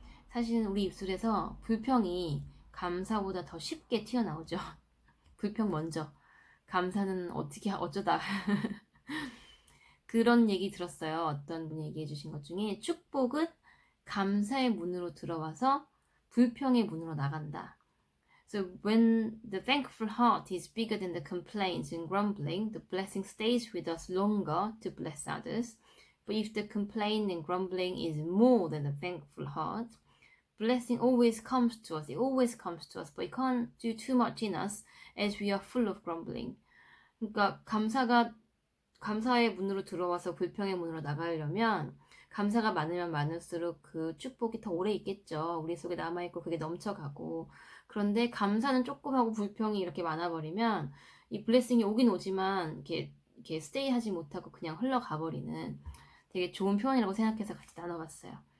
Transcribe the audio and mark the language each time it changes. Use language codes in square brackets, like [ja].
[ko] 사실은 우리 입술에서 불평이 감사보다 더 쉽게 튀어나오죠. 불평 먼저. 감사는 어떻게 어쩌다 그런 얘기 들었어요. 어떤 분이 얘기해 주신 것 중에 축복은 감사의 문으로 들어와서 불평의 문으로 나간다. [en] So when the thankful heart is bigger than the complaints and grumbling, the blessing stays with us longer to bless others. But if the complaint and grumbling is more than the thankful heart, blessing always comes to us. It always comes to us, but it can't do too much in us as we are full of grumbling. [ko] 그러니까 감사의 문으로 들어와서 불평의 문으로 나가려면 감사가 많으면 많을수록 그 축복이 더 오래 있겠죠. 우리 속에 남아있고 그게 넘쳐가고. 그런데 감사는 조금 하고 불평이 이렇게 많아버리면 이 블레싱이 오긴 오지만 이렇게 스테이 하지 못하고 그냥 흘러가 버리는 되게 좋은 표현이라고 생각해서 같이 나눠봤어요.